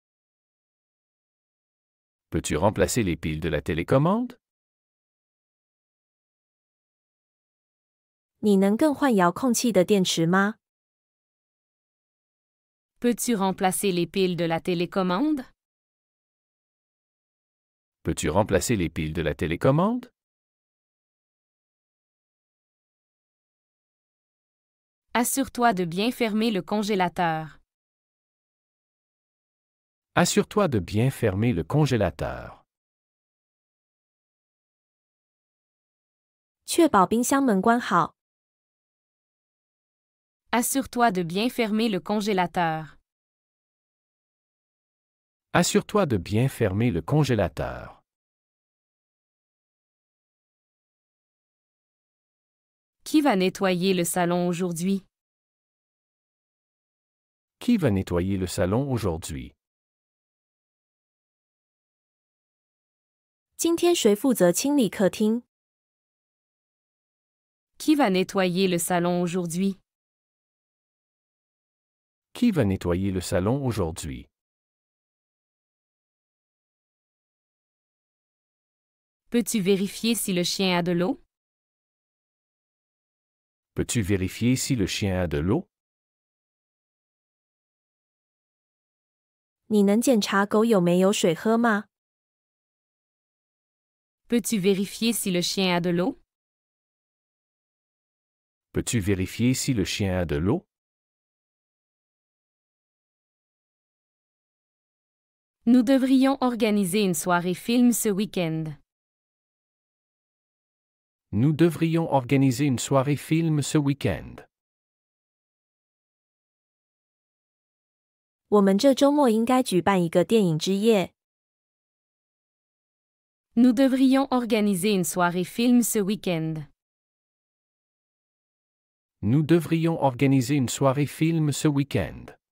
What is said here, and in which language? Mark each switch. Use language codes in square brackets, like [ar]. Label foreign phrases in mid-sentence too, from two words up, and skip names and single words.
[fr] Peux-tu remplacer les piles de la télécommande? [zh] 你能更换遥控器的电池吗？ [fr] Peux-tu remplacer les piles de la télécommande? Peux-tu remplacer les piles de la télécommande? Assure-toi de bien fermer le congélateur. Assure-toi de bien fermer le congélateur. [zh] 确保冰箱门关好。 [fr] Assure-toi de bien fermer le congélateur. Assure-toi de bien fermer le congélateur. Qui va nettoyer le salon aujourd'hui? Qui va nettoyer le salon aujourd'hui? [zh] 今天谁负责清理客厅？ [fr] Qui va nettoyer le salon aujourd'hui? Qui va nettoyer le salon aujourd'hui? Peux-tu vérifier si le chien a de l'eau? Peux-tu vérifier si le chien a de l'eau? [zh] 你能检查狗有没有水喝吗？ [fr] Peux-tu vérifier si le chien a de l'eau? Peux-tu vérifier si le chien a de l'eau? Nous devrions organiser une soirée film ce week-end. Nous devrions organiser une soirée film ce week-end. [zh] 我们这周末应该举办一个电影之夜。 [fr] Nous devrions organiser une soirée film ce week-end. Nous devrions organiser une soirée film ce week-end.